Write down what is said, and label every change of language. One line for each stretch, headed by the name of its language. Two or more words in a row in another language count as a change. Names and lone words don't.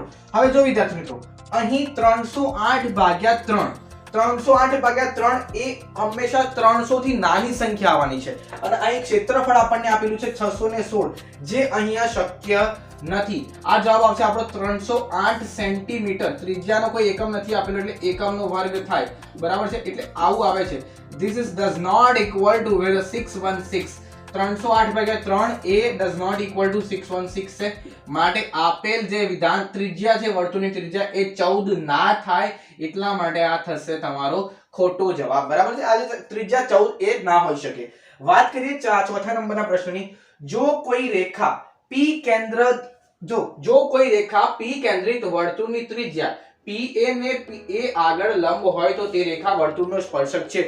Gujarati: હવે જો વિદ્યાર્થી મિત્રો, અહીં 308 ભાગ્યા 3, 308 ભાગ્યા 3 એ હંમેશા 300 થી નાની સંખ્યા આવવાની છે અને અહીં ક્ષેત્રફળ આપણને આપેલું છે 616, જે અહીંયા શક્ય નથી. આ જવાબ આવશે આપણો 308 સેન્ટીમીટર. ત્રિજ્યાનો કોઈ એકમ નથી આપેલો એટલે એકમનો વર્ગ થાય. બરાબર છે, એટલે આવું આવે છે.
English: This does not equal to 616. 308
Gujarati: ભાગ્યા 3 એ
English: does not equal to 616 છે.
Gujarati: માટે આપેલ જે વિધાન ત્રિજ્યા છે વર્તુળની ત્રિજ્યા એ 14 ના થાય, એટલા માટે આ થશે તમારો ખોટો જવાબ. બરાબર છે, આ ત્રિજ્યા 14 એ ના હોઈ શકે. વાત કરીએ ચોથા નંબરના પ્રશ્નની. જો કોઈ રેખા P કેન્દ્રિત વર્તુળની ત્રિજ્યા PA ને PA આગળ લંબ હોય તો તે રેખા વર્તુળનો સ્પર્શક છે.